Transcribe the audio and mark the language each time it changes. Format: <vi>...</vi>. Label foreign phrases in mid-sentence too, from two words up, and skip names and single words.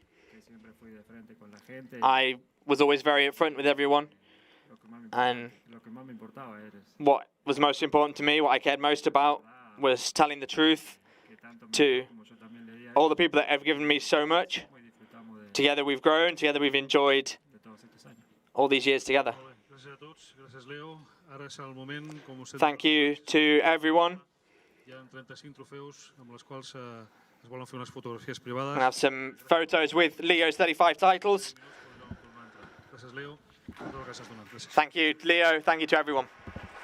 <en>I was always very upfront with everyone, and what was most important to me, what I cared most about, was telling the truth to all the people that have given me so much. Together we've grown, together we've enjoyed all these years together.</en> <ca>Gràcies a tots, gràcies Leo. Ara és el moment, com us he dit,</ca> <en>Thank you to everyone.</en> <ca>hi ha 35 trofeus amb les quals es volen fer unes fotografies privades.</ca> <en>We have some photos with Leo's 35 titles.</en> <ca>Gràcies Leo. Gràcies donat. Gràcies.</ca> <en>Thank you, Leo. Thank you to everyone.</en>